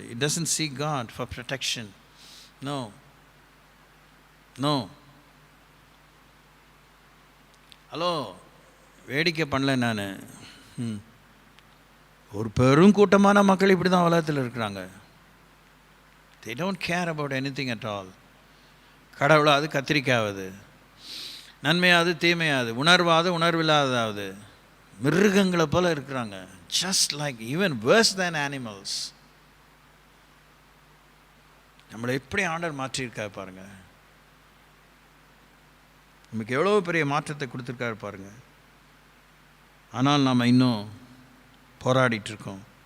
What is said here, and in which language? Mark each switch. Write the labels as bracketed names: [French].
[English] It doesn't seek God for protection. No no. [Tamil] Hello, வேடிக்கை பண்ணல நான். ஒரு பெரும் கூட்டமான மக்கள் இப்படி தான் உலகத்தில் இருக்கிறாங்க. [English] they don't care about anything at all. [Tamil] கடவுளாவது கத்திரிக்காவது, நன்மையாவது தீமையாவது, உணர்வாவது உணர்வில்லாதாவது, மிருகங்களை போல இருக்கிறாங்க. [English] just like even worse than animals. [Tamil] நம்மளை எப்படி ஆண்டவர் மாற்றியிருக்காரு பாருங்க. நமக்கு எவ்வளோ பெரிய மாற்றத்தை கொடுத்துருக்காரு பாருங்க. ஆனால் நாம் இன்னும் போராடிட்டு இருக்கோம்.